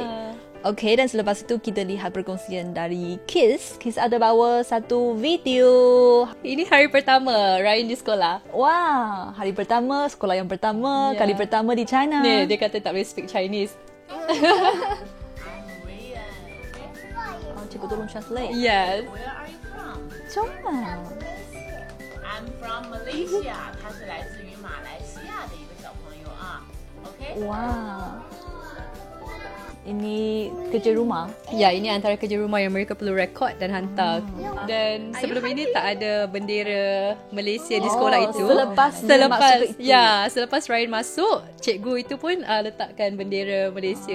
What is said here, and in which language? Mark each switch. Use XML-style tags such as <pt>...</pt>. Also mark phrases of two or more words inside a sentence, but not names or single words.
<ms>Okay, dan selepas itu kita lihat perkongsian dari Kiss. Kiss ada bawa satu video. Ini hari pertama Ryan di sekolah. Wah, hari pertama, sekolah yang pertama, kali pertama di China. Ni, dia kata tak boleh</ms> <en>speak Chinese.</en> <ms>Cikgu tolong translate.</ms> <en>Yes. Where are you from? China. I'm from Malaysia.</en> <zh>他是来自于马来西亚的一个小朋友啊。OK。</zh> <ms>Wah. Ini kerja rumah. Ya, ini antara kerja rumah yang mereka perlu rekod dan hantar. Dan sebelum ini tak ada bendera Malaysia di sekolah itu. Selepas Ryan masuk, cikgu itu pun letakkan bendera Malaysia</ms>